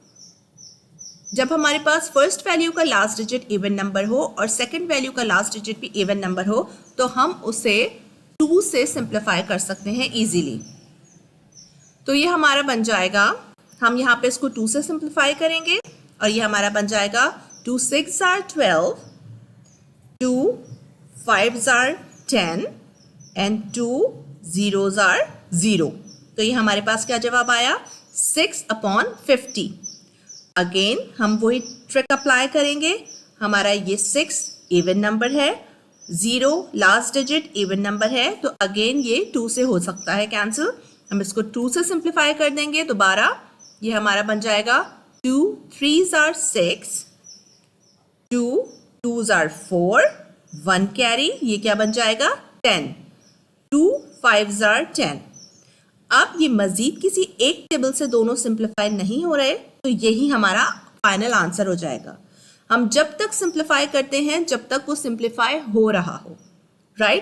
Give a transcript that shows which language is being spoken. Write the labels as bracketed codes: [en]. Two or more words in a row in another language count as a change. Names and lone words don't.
[hi] जब हमारे पास [en] first value [hi] का [en] last digit even number [hi] हो और [en] second value [hi] का [en] last digit [hi] भी [en] even number [hi] हो तो हम उसे 2 से सिंप्लीफाई कर सकते हैं इजीली। तो ये हमारा बन जाएगा, हम यहाँ पे इसको 2 से सिंप्लीफाई करेंगे और ये हमारा बन जाएगा [en] 2 6 are 12, 2 5 are 10 and 2 zeros are 0। [hi] तो ये हमारे पास क्या जवाब आया? 6/50। अगेन हम वही ट्रिक अप्लाई करेंगे। हमारा ये 6 [en] even number [hi] है, 0 [en] last digit even number [hi] है, तो अगेन ये 2 से हो सकता है कैंसिल। हम इसको 2 से सिंप्लीफाई कर देंगे दोबारा। ये हमारा बन जाएगा [en] 2 3s are 6, 2 2s are 4, [hi] 1 कैरी, ये क्या बन जाएगा? [en] 10, 2 5s are 10। [hi] अब ये मजीद किसी एक टेबल से दोनों सिंप्लीफाई नहीं हो रहे तो यही हमारा [en] final answer [hi] हो जाएगा। हम जब तक सिंप्लीफाई करते हैं जब तक वो सिंप्लीफाई हो रहा हो, राइट?